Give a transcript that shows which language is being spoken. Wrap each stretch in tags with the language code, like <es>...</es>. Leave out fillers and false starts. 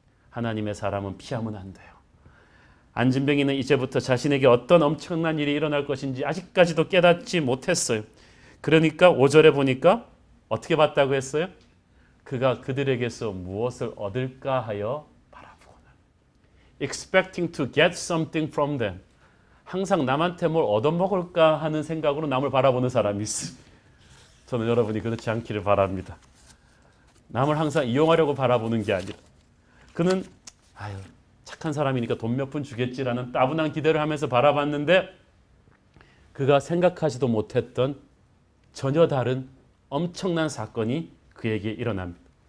<ko>하나님의 사람은 피하면 안 돼요. 안진뱅이는 이제부터 자신에게 어떤 엄청난 일이 일어날 것인지 아직까지도 깨닫지 못했어요. 그러니까 5절에 보니까 어떻게 봤다고 했어요? 그가 그들에게서 무엇을 얻을까 하여 바라보고는.</ko> <en>Expecting to get something from them.</en> <ko>항상 남한테 뭘 얻어먹을까 하는 생각으로 남을 바라보는 사람이 있어요. 저는 여러분이 그렇지 않기를 바랍니다. 남을 항상 이용하려고 바라보는 게 아니라 그는 아유 착한 사람이니까 돈 몇 푼 주겠지라는 따분한 기대를 하면서 바라봤는데 그가 생각하지도 못했던 전혀 다른 엄청난 사건이 그에게 일어납니다.</ko>